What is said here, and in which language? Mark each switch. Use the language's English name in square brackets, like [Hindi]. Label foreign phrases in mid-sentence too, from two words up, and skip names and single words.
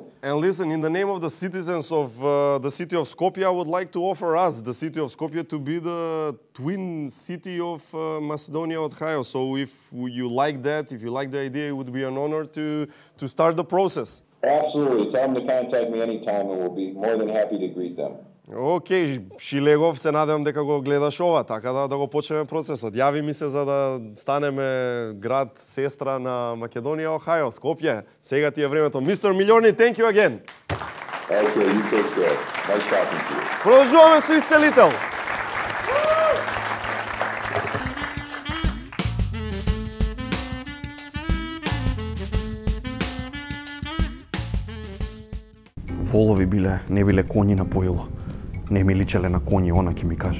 [English] And listen, in the name of the citizens of the city of Skopje, I would like to offer us, the city of Skopje, to be the twin city of Macedonia, Ohio. So if you like that, if you like the idea, it would be an honor to start the process. Absolutely. Tell them to contact me anytime and we'll be more than happy to greet them. [Macedonian] Океј, Шилегов, се надевам дека го гледаш ова, така да го почнеме процесот. Јави ми се за да станеме град сестра на Македонија, Охајо, Скопје. Сега ти е времето. Мистер Милиони, [English] thank you again. Okay, you take care. Nice talking to you. [Macedonian] Продолжуваме со исцелител. Волови биле, не биле коњи на поило. Не ми личеле на коњи, она ќе ми каже.